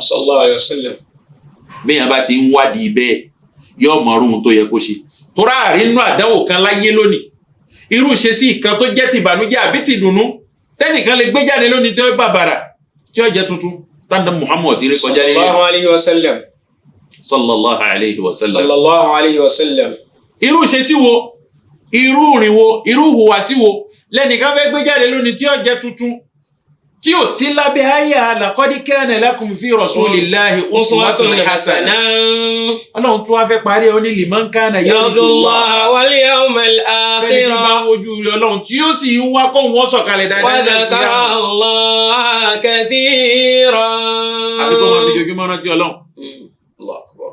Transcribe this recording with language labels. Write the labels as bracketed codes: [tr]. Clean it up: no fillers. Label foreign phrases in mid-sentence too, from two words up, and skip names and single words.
[ar] صلى الله عليه وسلم. [yo] bí yẹn bá ti ń wádìí bẹ́ẹ̀ yóò mọ ohun tó yẹ kó ṣe tó ráàrí nínú àdánwò kan láyé lónìí irú ṣe sí ìkan tó jẹ́ ti ìbànújẹ́ àbí ti dùnnú tẹ́nìkan lè gbé jáde lónìí tó bàbàrà tí ó jẹ́ tuntun tàǹdà Muhammad ti rí kọjá lé [ar] صلى الله عليه وسلم. صلى الله عليه وسلم صلى الله عليه وسلم. [yo] irú ṣe sí wo irú rìn wo irú hùwà sí wo lẹ́nìkan fẹ́ gbé jáde lónìí tí ó jẹ́ tuntun tí ò sí lábẹ́ àyà [ar] لقد كان لكم في رسول الله أسوة حسنة [yo] ọlọ́run tó wá fẹ́ parí ọ ní [ar] لمن كان يرجو الله واليوم [yo] fẹ́ni tó bá [ar] akhir [yo] ojú rẹ̀ ọlọ́run tí ó sì ń wá kó wọ́n sọ̀kalẹ̀ [ar] wa [yo] dáadáa [ar] ذكر الله كثيرا. [yo] àbí kó máa fi jojúmọ́ rántí ọlọ́run [ar] الله أكبر.